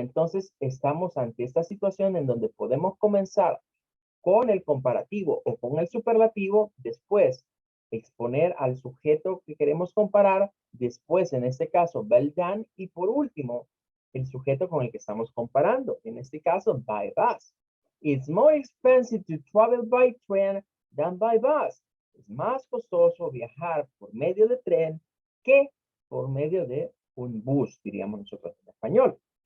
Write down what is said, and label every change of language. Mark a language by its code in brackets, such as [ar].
[es] Entonces, estamos ante esta situación en donde podemos comenzar con el comparativo o con el superlativo, después exponer al sujeto que queremos comparar, después en este caso well done y por último el sujeto con el que estamos comparando, en este caso by bus. [en] It's more expensive to travel by train than by bus. [es] Es más costoso viajar por medio de tren que por medio de un bus, diríamos nosotros en español.